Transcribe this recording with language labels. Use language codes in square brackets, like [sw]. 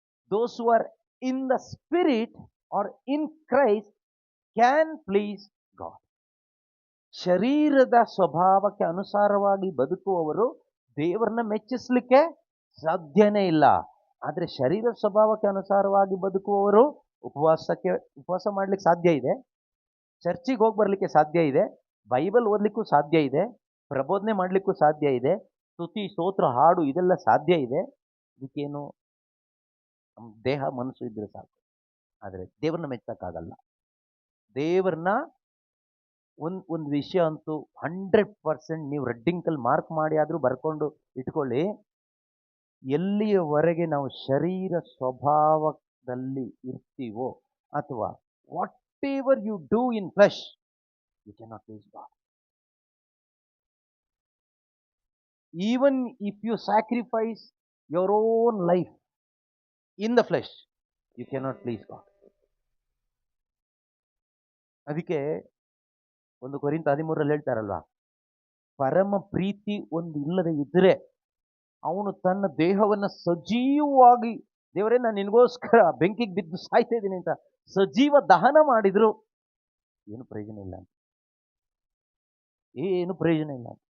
[en] Those who are in the spirit or in Christ can please God. [kn] ಶರೀರದ ಸ್ವಭಾವಕ್ಕೆ ಅನುಸಾರವಾಗಿ ಬದುಕುವವರು ದೇವರನ್ನ ಮೆಚ್ಚಿಸಲಿಕ್ಕೆ ಸಾಧ್ಯನೇ ಇಲ್ಲ. ಆದರೆ ಶರೀರ ಸ್ವಭಾವಕ್ಕೆ ಅನುಸಾರವಾಗಿ ಬದುಕುವವರು ಉಪವಾಸ ಮಾಡಲಿಕ್ಕೆ ಸಾಧ್ಯ ಇದೆ, ಚರ್ಚಿಗೆ ಹೋಗಿ ಬರಲಿಕ್ಕೆ ಸಾಧ್ಯ ಇದೆ, ಬೈಬಲ್ ಓದಲಿಕ್ಕೂ ಸಾಧ್ಯ ಇದೆ, ಪ್ರಬೋಧನೆ ಮಾಡಲಿಕ್ಕೂ ಸಾಧ್ಯ ಇದೆ, ಸ್ತುತಿ ಸ್ತೋತ್ರ ಹಾಡು ಇದೆಲ್ಲ ಸಾಧ್ಯ ಇದೆ. ಇದಕ್ಕೇನು ನಮ್ಮ ದೇಹ ಮನಸ್ಸು ಇದ್ರೆ ಸಾಕು. ಆದರೆ ದೇವ್ರನ್ನ ಮೆಚ್ಚಕ್ಕಾಗಲ್ಲ. ದೇವ್ರನ್ನ ಒಂದು ವಿಷಯ ಅಂತೂ 100% ನೀವು ರೆಡ್ಡಿಂಕಲ್ಲಿ ಮಾರ್ಕ್ ಮಾಡಿ ಆದರೂ ಬರ್ಕೊಂಡು ಇಟ್ಕೊಳ್ಳಿ, ಎಲ್ಲಿಯವರೆಗೆ ನಾವು ಶರೀರ ಸ್ವಭಾವದಲ್ಲಿ ಇರ್ತೀವೋ, ಅಥವಾ [en] Whatever you do in flesh, you cannot please God. Even if you sacrifice your own life in the flesh, you cannot please God. [kn] ಅದಕ್ಕೆ 1 ಕೊರಿಂಥ 13 ಹೇಳ್ತಾರಲ್ವಾ, ಪರಮ ಪ್ರೀತಿ ಒಂದು ಇಲ್ಲದೆ ಇದ್ರೆ ಅವನು ತನ್ನ ದೇಹವನ್ನ ಸಜೀವವಾಗಿ, ದೇವರೇ ನಾನು ನಿನಗೋಸ್ಕರ ಬೆಂಕಿಗೆ ಬಿದ್ದು ಸಾಯ್ತಾ ಇದ್ದೀನಿ ಅಂತ ಸಜೀವ ದಹನ ಮಾಡಿದ್ರು ಏನು ಪ್ರಯೋಜನ ಇಲ್ಲ ಅಂತ. ಏನು ಪ್ರಯೋಜನ ಇಲ್ಲ.